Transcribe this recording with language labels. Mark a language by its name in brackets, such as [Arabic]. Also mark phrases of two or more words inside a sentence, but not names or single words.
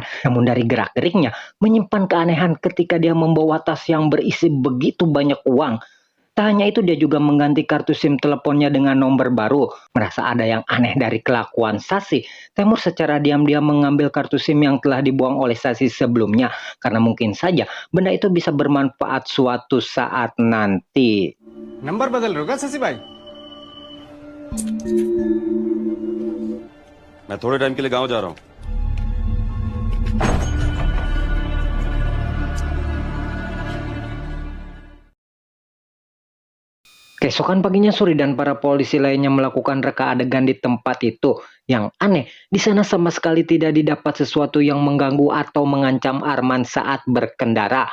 [Indonesian] Namun dari gerak-geriknya menyimpan keanehan ketika dia membawa tas yang berisi begitu banyak uang. Tak hanya itu, dia juga mengganti kartu SIM teleponnya dengan nomor baru. Merasa ada yang aneh dari kelakuan Sasi, Temur secara diam-diam mengambil kartu SIM yang telah dibuang oleh Sasi sebelumnya, karena mungkin saja benda itu bisa bermanfaat suatu saat nanti. [Hindi] नंबर बदल रहे हो क्या शशि भाई? मैं थोड़े टाइम के लिए गांव जा रहा हूँ. [Indonesian] Keesokan paginya Suri dan para polisi lainnya melakukan reka adegan di tempat itu. Yang aneh, di sana sama sekali tidak didapat sesuatu yang mengganggu atau mengancam Arman saat berkendara.